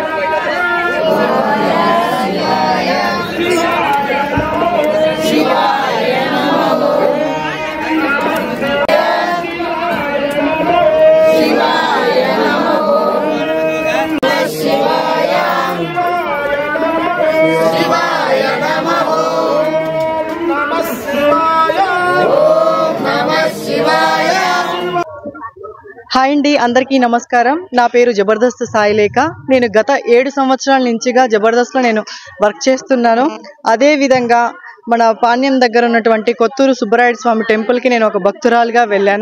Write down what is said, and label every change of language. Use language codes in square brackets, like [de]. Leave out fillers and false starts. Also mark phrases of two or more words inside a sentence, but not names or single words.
[sa] शिवाय नमः शिवाय नमः शिवाय शिवाय नमः नमः शिवाय [te] హాయ్ అండి, అందరికీ నమస్కారం. నా పేరు జబర్దస్త్ సాయి లేఖ. నేను గత 7 సంవత్సరాల నుంచిగా జబర్దస్త్లో నేను వర్క్ చేస్తున్నాను. అదే విధంగా మన పాణ్యం దగ్గర ఉన్నటువంటి కొత్తూరు సుబ్బరాయుడు స్వామి టెంపుల్కి నేను ఒక భక్తురాలుగా వెళ్ళాను.